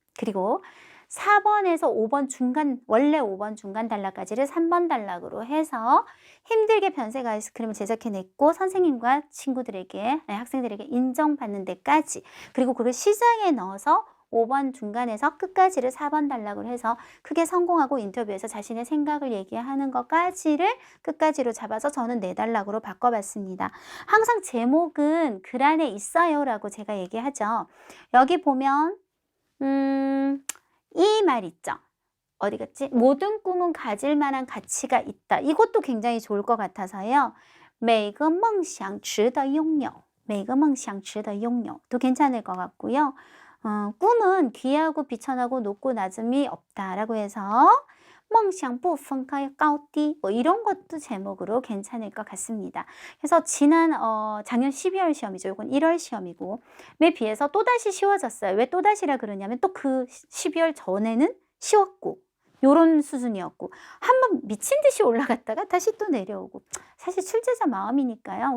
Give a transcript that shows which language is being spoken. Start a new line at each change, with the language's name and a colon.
Korean: 그리고 4번에서 5번 중간, 원래 5번 중간 단락까지를 3번 단락으로 해서 힘들게 변색 아이스크림을 제작해냈고 선생님과 친구들에게, 학생들에게 인정받는 데까지, 그리고 그걸 시장에 넣어서 5번 중간에서 끝까지를 4번 단락으로 해서 크게 성공하고 인터뷰에서 자신의 생각을 얘기하는 것까지를 끝까지로 잡아서 저는 4단락으로 바꿔봤습니다. 항상 제목은 글 안에 있어요 라고 제가 얘기하죠. 여기 보면 이 말 있죠. 어디 갔지? 모든 꿈은 가질 만한 가치가 있다. 이것도 굉장히 좋을 것 같아서요.
Chinese: 每个梦想值得拥有每个梦想值得拥有
Korean: 도 괜찮을 것 같고요. 꿈은 귀하고 비천하고 높고 낮음이 없다라고 해서
Chinese: 梦想不分开高低
Korean: 뭐 이런 것도 제목으로 괜찮을 것 같습니다. 그래서 지난 작년 12월 시험이죠. 이건 1월 시험이고 에 비해서 또다시 쉬워졌어요. 왜 또다시라 그러냐면 또 그 12월 전에는 쉬웠고 요런 수준이었고 한번 미친 듯이 올라갔다가 다시 또 내려오고 사실 출제자 마음이니까요.